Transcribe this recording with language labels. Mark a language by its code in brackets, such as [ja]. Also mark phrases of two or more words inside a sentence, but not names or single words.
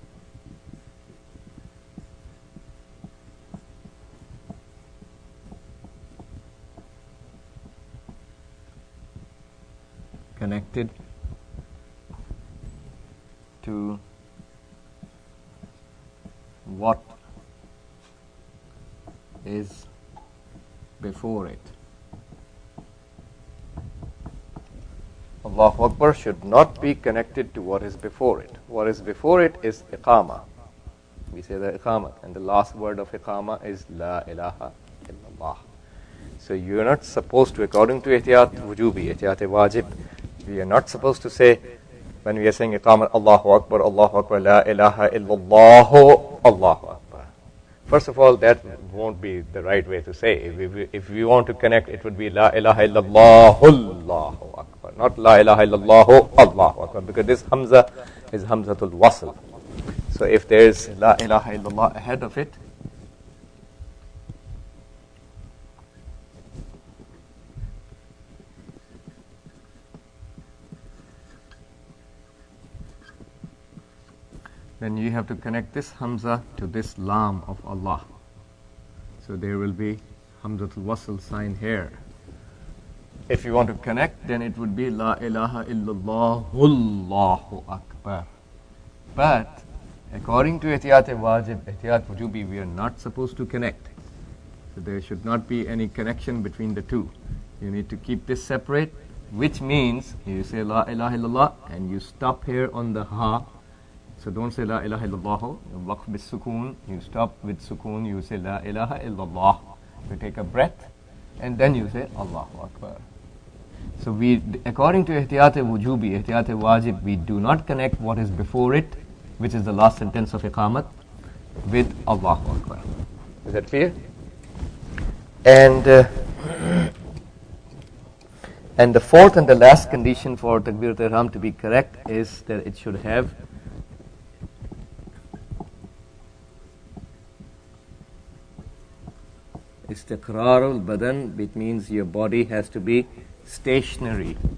[en] connected to what is before it. [ar] الله أكبر [en] should not be connected to what is before it. What is before it is iqama. We say the iqama, and the last word of iqama is [ar] لا إله إلا الله. [en] So you are not supposed to, according to [ar] احتياط وجوبي، احتياط واجب, [en] we are not supposed to say, when we are saying iqama, [ar] الله أكبر، لا إله إلا الله، الله أكبر. [en] First of all, that won't be the right way to say. If we want to connect, it would be [ar] لا إله إلا الله، الله أكبر, [en] not [ar] لا إله إلا الله، الله أكبر, [en] because this hamza is [ar] همزة الوصل. [en] So if there is [ar] لا إله إلا الله [en] ahead of it, then you have to connect this hamza to this lam of Allah. So there will be [ar] همزة الوصل [en] sign here. If you want to connect, then it would be [ar] لا إله إلا الله، الله أكبر. [en] But according to [ar] احتياط واجب، احتياط وجوبي, [en] we are not supposed to connect. So there should not be any connection between the two. You need to keep this separate, which means you say [ar] لا إله إلا الله [en] and you stop here on the ha. So don't say [ar] لا إله إلا الله، وقف بالسكون, [en] you stop with sukoon, you say [ar] لا إله إلا الله. [en] You take a breath and then you say [ar] الله أكبر. [en] So we, according to [ar] احتياط وجوبي، احتياط واجب, [en] we do not connect what is before it, which is the last sentence of iqamat, with [ar] الله أكبر. [en] Is that clear? And the fourth and the last condition for [ar] تكبيرة الإحرام [en] to be correct is that it should have [ar] استقرار البدن, [en] which means your body has to be stationary.